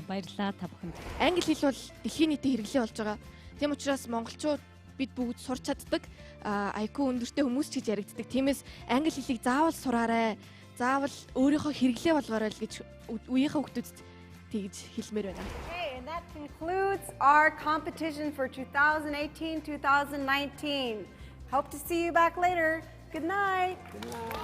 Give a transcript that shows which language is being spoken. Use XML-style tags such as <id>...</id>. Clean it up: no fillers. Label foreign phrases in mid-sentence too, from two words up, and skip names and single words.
<mn>Баярлалаа та бүхэнд. Англи хэл бол дэлхийн нийтийн хэрэглээ болж байгаа. Тийм учраас монголчууд бид бүгд сурч чаддаг, IQ өндөртэй хүмүүс ч гэж яригддаг. Тиймээс англи хэлийг заавал сураарай. Заавал өөрийнхөө хэрэглээ болгоорой л гэж үеийнхээ хүүхдүүдэд тэгж хэлмээр байна.</mn> <en>Okay, and that concludes our competition for 2018-2019. Hope to see you back later. Good night. Good night.</en>